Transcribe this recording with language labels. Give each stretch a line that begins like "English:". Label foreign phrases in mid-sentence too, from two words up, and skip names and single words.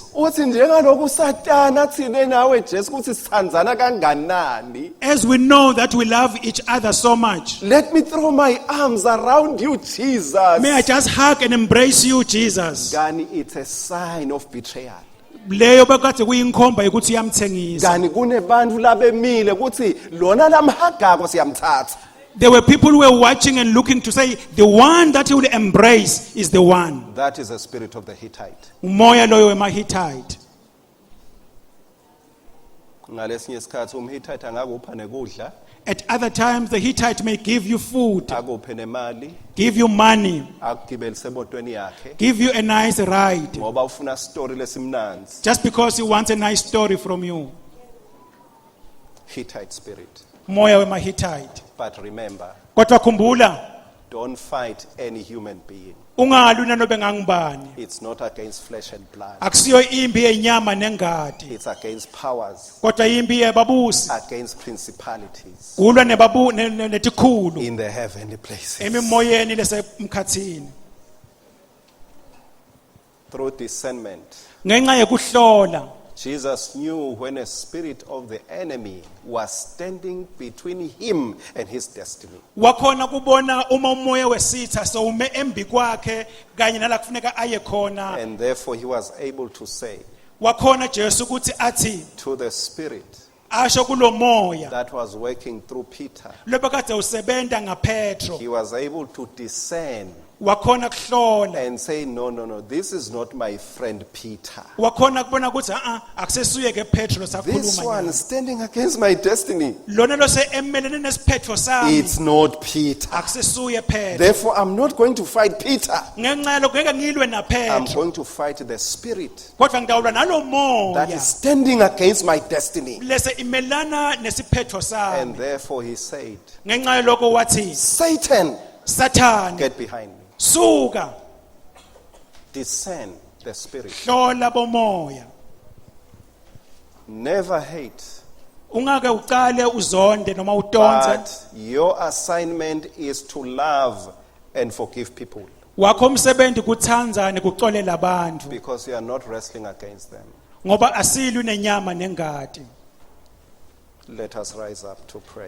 Swati: Uthi njengalokhu uSatana athine nawe Jesu ukuthi sithandzana kanganani.
English: As we know that we love each other so much, Let me throw my arms around you, Jesus. may I just hug and embrace you, Jesus. Gani, it's a sign of betrayal.
Swati: Leyo bekade kuyinkhomba yokuthi uyamthengisa. Gani kunebantu labemile ukuthi lona lamhagako siyamthatha.
English: There were people who were watching and looking to say, the one that he will embrace is the one. That is the spirit of the Hittite.
Swati: Umoya loyo wemaHittite. Ngalesinye isikhathi umHittite angakupha nekudla,
English: At other times, the Hittite may give you food,
Swati: akuphe nemali,
English: give you money,
Swati: akugibelise emotweni yakhe
English: give you a nice ride,
Swati: ngoba ufuna story lesimnanzi.
English: just because he wants a nice story from you. Hittite spirit.
Swati: Umoya wemaHittite.
English: But remember,
Swati: Kodwa khumbula,
English: don't fight any human being.
Swati: ungalwi nanobe ngangubani.
English: It's not against flesh and blood.
Swati: Akusiyo impi yenyama nengadi,
English: It's against powers,
Swati: kodwa impi yebabusi.
English: against principalities
Swati: Kulwa netikhulu
English: in the heavenly places.
Swati: emimoyeni lesemkhathini.
English: Through discernment,
Swati: Ngenxa yekuhlola,
English: Jesus knew when a spirit of the enemy was standing between him and his destiny.
Swati: wakhona kubona uma umoya wesitha sowume embi kwakhe kanye nala kufuneka aye khona.
English: And therefore he was able to say
Swati: Wakhona Jesu ukuthi athi
English: to the spirit
Swati: asho kulo moya
English: that was working through Peter,
Swati: lobekade usebenta ngaPetro,
English: he was able to discern
Swati: wakhona kuhlola,
English: and say, no, this is not my friend Peter.
Swati: wakhona kubona ukuthi akusesuye ke Petro
English: This
Swati: sakhuluma
English: one
Swati: naye.
English: standing against my destiny,
Swati: Lona lose emelene nesiphetho sami
English: it's not Peter.
Swati: akusesuye Petro.
English: Therefore, I'm not going to fight Peter.
Swati: Ngenxa lokho ngeke ngilwe
English: I'm
Swati: naPetro,
English: going to fight the spirit
Swati: kodwa ngidawulwa nalo
English: that
Swati: moya
English: is standing against my destiny.
Swati: lese imelana nesiphetho
English: And
Swati: sami.
English: therefore he said,
Swati: Ngenxa lokho wathi,
English: Satan,
Swati: Sathane,
English: get behind me.
Swati: suka,
English: Discern the spirit.
Swati: hlola bomoya.
English: Never hate.
Swati: Ungake uqale uzonde noma utonze.
English: But your assignment is to love and forgive people
Swati: Wakho umsebenzi kuthandzane kuxolela abantu
English: because you are not wrestling against them.
Swati: ngoba asilwi nenyama nengadi.
English: Let us rise up to pray.